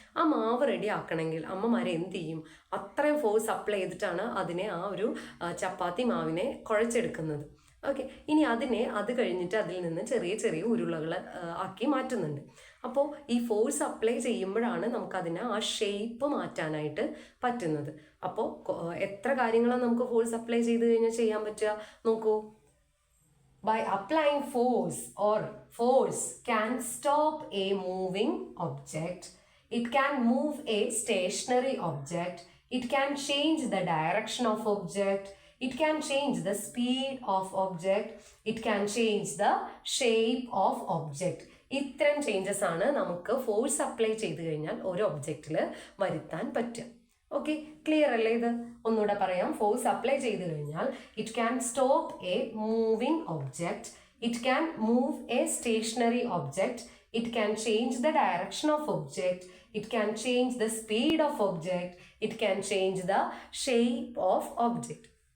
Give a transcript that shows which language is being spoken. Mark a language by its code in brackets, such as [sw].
[ml] ആ മാവ് റെഡിയാക്കണമെങ്കിൽ അമ്മമാരെ എന്ത് ചെയ്യും? അത്രയും ഫോഴ്സ് അപ്ലൈ ചെയ്തിട്ടാണ് അതിനെ ആ ഒരു ചപ്പാത്തി മാവിനെ കുഴച്ചെടുക്കുന്നത്. ഓക്കെ, ഇനി അത് കഴിഞ്ഞിട്ട് അതിൽ നിന്ന് ചെറിയ ചെറിയ ഉരുളകൾ ആക്കി മാറ്റുന്നുണ്ട്. അപ്പോൾ ഈ ഫോഴ്സ് അപ്ലൈ ചെയ്യുമ്പോഴാണ് നമുക്കതിനെ ആ ഷേപ്പ് മാറ്റാനായിട്ട് പറ്റുന്നത്. അപ്പോൾ എത്ര കാര്യങ്ങളാണ് നമുക്ക് ഫോഴ്സ് അപ്ലൈ ചെയ്ത് കഴിഞ്ഞാൽ ചെയ്യാൻ പറ്റുക? നോക്കൂ. [en] By applying force can stop a moving object. It can move a stationary object. It can change the direction of object. It can change the speed of object. It can change the shape of object. [ml] ഇത്തരം changes ആണ് നമുക്ക് force apply ചെയ്ത് കഴിഞ്ഞാൽ ഒരു ഒബ്ജക്റ്റിൽ വരുത്താൻ പറ്റുക. Okay, clear അല്ലേ? ഇത് ഒന്നുകൂടെ പറയാം. ഫോഴ്സ് അപ്ലൈ ചെയ്ത് കഴിഞ്ഞാൽ [en] It can stop a moving object, it can move a stationary object, it can change the direction of object, it can change the speed of object, it can change the shape of object.